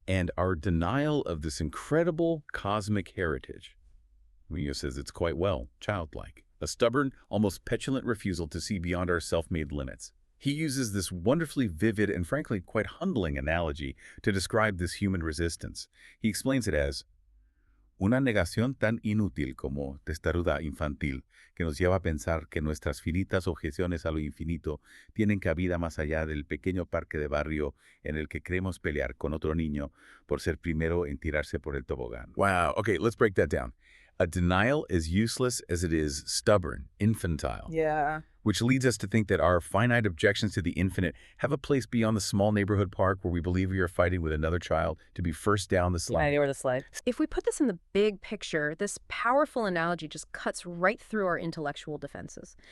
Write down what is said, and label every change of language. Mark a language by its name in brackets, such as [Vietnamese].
[English] And our denial of this incredible cosmic heritage. Muñoz says it's quite childlike. A stubborn, almost petulant refusal to see beyond our self-made limits. He uses this wonderfully vivid and frankly quite humbling analogy to describe this human resistance. [Spanish] He explains it as una negación tan inútil como testaruda infantil que nos lleva a pensar que nuestras finitas objeciones a lo infinito tienen cabida más allá del pequeño parque de barrio en el que queremos pelear con otro niño por ser primero en tirarse por el tobogán. [English] Wow, okay, let's break that down. A denial is useless as it is stubborn, infantile. Yeah. Which leads us to think that our finite objections to the infinite have a place beyond the small neighborhood park where we believe we are fighting with another child to be first down the slide. Or the slide. If we put this in the big picture, this powerful analogy just cuts right through our intellectual defenses.